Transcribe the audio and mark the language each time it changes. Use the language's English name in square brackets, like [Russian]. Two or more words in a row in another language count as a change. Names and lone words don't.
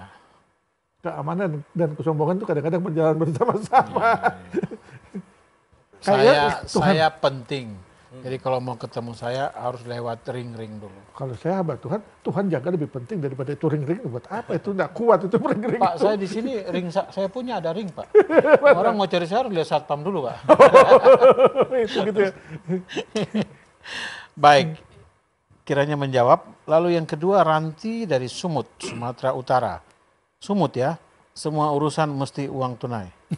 [Indonesian] Keamanan dan kesombongan itu kadang-kadang berjalan bersama-sama. Saya penting. Jadi kalau mau ketemu saya harus lewat ring-ring dulu. Kalau saya hamba Tuhan, Tuhan jaga lebih penting daripada itu ring-ring. Buat apa itu? Tidak kuat itu ring-ring. Pak, saya di sini ring saya punya ada ring Pak. Orang mau cari saya harus lihat satpam dulu Pak. Itu gitu ya. Baik, kiranya menjawab. Lalu yang kedua, Ranti dari Sumut, Sumatera Utara. Sumut ya, semua urusan mesti uang tunai.